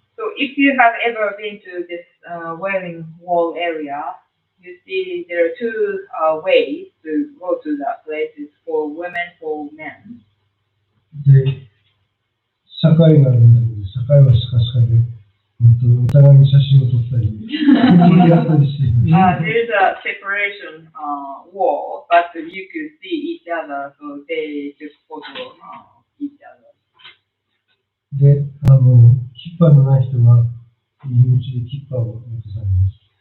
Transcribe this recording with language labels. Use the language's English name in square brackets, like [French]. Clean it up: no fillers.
[English] So if you have ever been to this Wailing Wall area, you see there are two ways to go to that place. It's for women, for men. [Japanese] で、境があるんだけど、境はスカスカで、お互いに写真を撮ったり、やったりしています。 [English] There is a separation wall, but you could see each other, so they took photo of each other. [Japanese] で、キッパーのない人は、入り口でキッパーを渡されます。